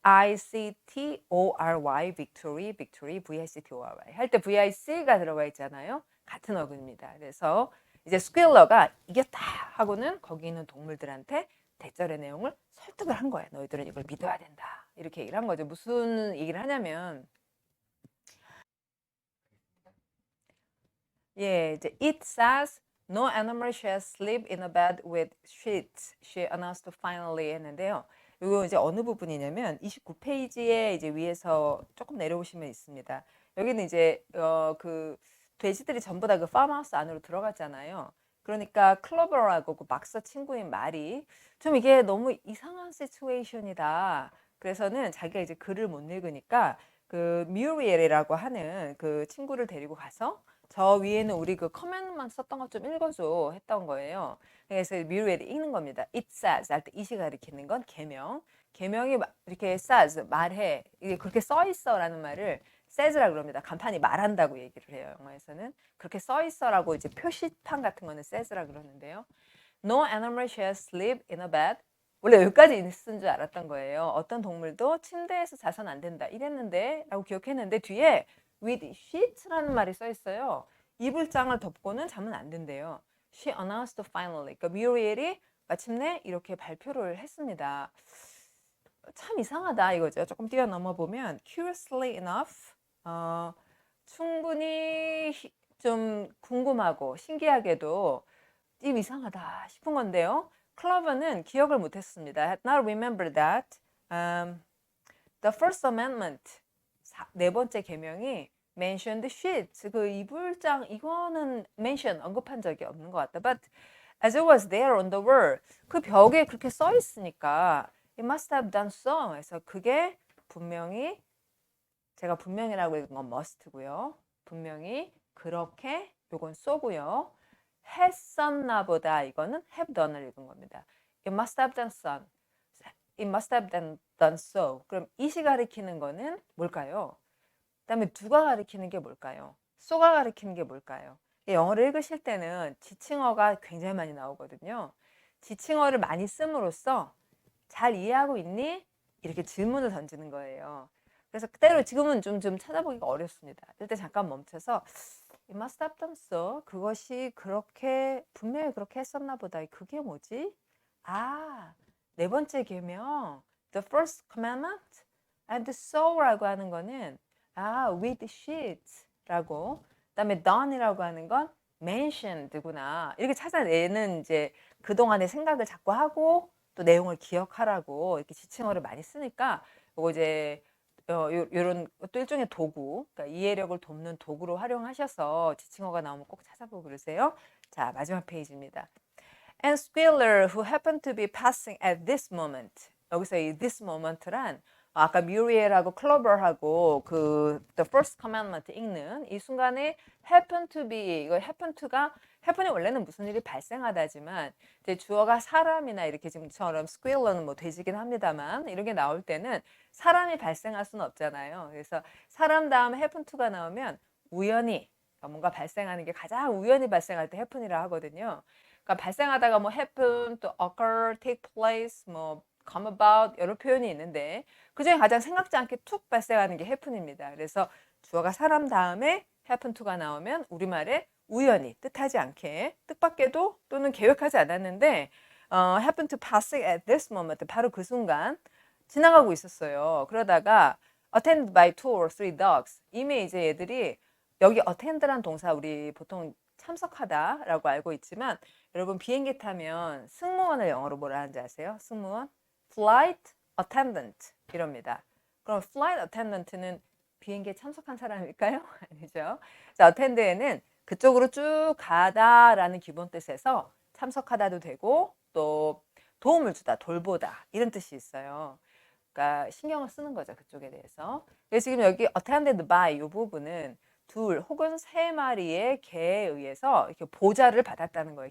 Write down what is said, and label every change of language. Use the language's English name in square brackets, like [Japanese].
[Korean] V-I-C-T-O-R-Y, victory, V-I-C-T-O-R-Y 할 때 V-I-C가 들어가 있잖아요. 같은 어근입니다. 그래서 이제 스퀘일러가 이겼다 하고는 거기 있는 동물들한테 대절의 내용을 설득을 한 거예요. 너희들은 이걸 믿어야 된다. 이렇게 얘기를 한 거죠. 무슨 얘기를 하냐면 예, 이제 [English] it says no animal shall sleep in a bed with sheets. She announced finally [Korean] 했는데요. 이거 이제 어느 부분이냐면 29페이지에 이제 위에서 조금 내려오시면 있습니다. 여기는 이제 그 돼지들이 전부 다 그 팜하우스 안으로 들어갔잖아요. 그러니까 클로버라고 그 박사 친구인 말이 좀 이게 너무 이상한 시츄에이션이다. 그래서는 자기가 이제 글을 못 읽으니까 그 뮤리엘이라고 하는 그 친구를 데리고 가서 저 위에는 우리 그 커맨드만 썼던 것 좀 읽어줘 했던 거예요. 그래서 뮤리엘이 읽는 겁니다. [English] It says [Korean] 할 때 이시 가리키는 건 계명. 계명이 이렇게 says 말해 이게 그렇게 써 있어라는 말을 says라 그럽니다. 간판이 말한다고 얘기를 해요. 영어에서는 그렇게 써 있어라고 이제 표시판 같은 거는 says라 그러는데요. [English] No animal shall sleep in a bed. [Korean] 원래 여기까지 있은 줄 알았던 거예요. 어떤 동물도 침대에서 자선 안 된다 이랬는데 라고 기억했는데 뒤에 with sheets라는 말이 써 있어요. 이불장을 덮고는 자면 안 된대요. [English] She announced finally. [Korean] 그러니까 뮤리엘이 마침내 이렇게 발표를 했습니다. 참 이상하다 이거죠. 조금 뛰어넘어 보면 [English] curiously enough [Korean] 충분히 좀 궁금하고 신기하게도 좀 이상하다 싶은 건데요. 클로버는 기억을 못했습니다. [English] Had not remembered that the First Amendment [Korean] 네 번째 계명이 [English] mentioned sheets. [Korean] 그 이불장 이거는 mention 언급한 적이 없는 것 같다. [English] But as it was there on the wall. 그 벽에 그렇게 써 있으니까 it must have done so. [Korean] 그래서 그게 분명히 제가 분명이라고 읽은 건 must고요. 분명히 그렇게 요건 쏘고요. 했었나 보다 이거는 have done을 읽은 겁니다. [English] It must have done so. It must have done so. [Korean] 그럼 it이 가리키는 거는 뭘까요? 그다음에 do가 가리키는 게 뭘까요? so가 가리키는 게 뭘까요? 영어를 읽으실 때는 지칭어가 굉장히 많이 나오거든요. 지칭어를 많이 씀으로써 잘 이해하고 있니? 이렇게 질문을 던지는 거예요. 그래서 그대로 지금은 좀 찾아보기가 어렵습니다. 이때 잠깐 멈춰서 [English] It must have done so. [Korean] 그것이 그렇게 분명히 그렇게 했었나 보다. 그게 뭐지? 아, 네 번째 계명 The first commandment and so라고 하는 거는 with sheets라고 그다음에 done이라고 하는 건 mentioned구나. 이렇게 찾아내는 이제 그동안의 생각을 자꾸 하고 또 내용을 기억하라고 이렇게 지칭어를 많이 쓰니까 요거 이제 요런 또 일종의 도구, 그러니까 이해력을 돕는 도구로 활용하셔서 지칭어가 나오면 꼭 찾아보고 그러세요. 자, 마지막 페이지입니다. [English] And Squealer, who happened to be passing at this moment. [Korean] 여기서 이 this moment란 아까 뮤리엘하고 클로버하고 그 The First Commandment 읽는 이 순간에 happen to be 이거 happen to가 happen이 원래는 무슨 일이 발생하다지만 이제 주어가 사람이나 이렇게 지금처럼 squealer는 뭐 돼지긴 합니다만 이렇게 나올 때는 사람이 발생할 수는 없잖아요. 그래서 사람 다음에 happen to가 나오면 우연히 뭔가 발생하는 게 가장 우연히 발생할 때 happen이라 하거든요. 그러니까 발생하다가 뭐 happen, 또 occur, take place, 뭐 come about 여러 표현이 있는데 그중에 가장 생각지 않게 툭 발생하는 게 happen입니다. 그래서 주어가 사람 다음에 happen to가 나오면 우리말에 우연히 뜻하지 않게 뜻밖에도 또는 계획하지 않았는데 [English] happen to pass at this moment [Korean] 바로 그 순간 지나가고 있었어요. 그러다가 [English] attended by 2 or 3 dogs [Korean] 이미 이제 얘들이 여기 attend란 동사 우리 보통 참석하다라고 알고 있지만 여러분 비행기 타면 승무원을 영어로 뭐라 하는지 아세요? 승무원? flight attendant 이럽니다. 그럼 flight attendant는 비행기에 참석한 사람일까요? 아니죠. 자, attend에는 그쪽으로 쭉 가다라는 기본 뜻에서 참석하다도 되고 또 도움을 주다, 돌보다 이런 뜻이 있어요. 그러니까 신경을 쓰는 거죠. 그쪽에 대해서. 그래서 지금 여기 attended by 이 부분은 2 혹은 3마리의 개에 의해서 이렇게 보좌를 받았다는 거예요.